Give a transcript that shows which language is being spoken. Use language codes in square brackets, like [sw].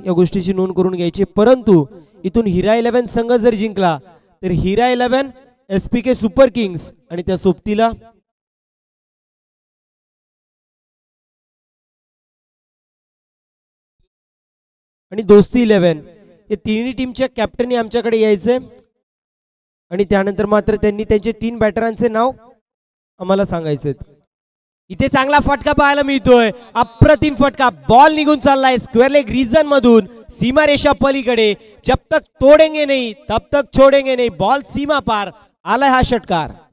[mr] या गोष्टीची नोंद करून घ्यायची. परंतु इथून हिरा 11 संघ जर जिंकला तर हिरा 11 SPK सुपर किंग्स आणि त्या सोबतीला आणि दोस्ती 11 हे तिन्ही टीमच्या कॅप्टननी आमच्याकडे यायचे आणि त्यानंतर मात्र त्यांनी त्यांचे 3 बॅटरांचे नाव आम्हाला सांगायचे. इथे चांगला फटका पाहायला मिळतोय, अप्रतिम फटका. बॉल निघून चाललाय स्क्वेअर लेग रिजन मधून सीमारेषा पलीकडे. [hi] जब तक तोडेंगे नहीं तब तक छोडेंगे नहीं. [mr] बॉल सीमा पार आलाय हा षटकार.